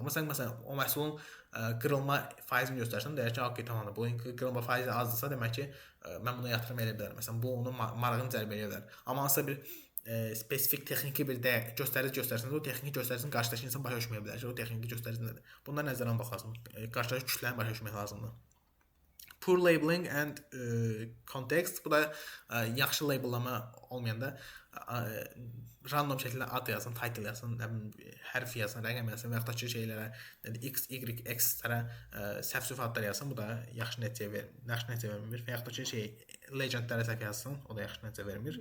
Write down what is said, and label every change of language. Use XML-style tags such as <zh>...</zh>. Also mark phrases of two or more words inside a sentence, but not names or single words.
<az>Amma sən məsələn o məhsulun qırılma faizini göstərsən, deyir ki, okey, tamamdır. Bu qırılma faizi azdırsa, demək ki, mən buna yatırım edə bilərəm. Məsələn, bu onun marağını cəlb edə bilər. Amma hansısa bir spesifik texniki bir göstərici göstərsəniz, o texniki göstəricinin qarşıdakı insan başa düşməyə bilər ki, o texniki göstərici nədir? Bunlar nəzərə almaq lazımdır. Qarşıdakı kütləni başa düşmək lazımdır.</az> <en>Poor labeling and context.</en> <az>Bu da yaxşı labellama olmayanda random şəkildə ad yazın, title yazın, hərf yazın, rəqəm yazın və yaxud da ki şeylərə x, y, x-lərə səhv adlar yazın. Bu da yaxşı nəticə vermir. Və yaxud da ki şey legendlərə səhv yazsın, o da yaxşı nəticə vermir.</az>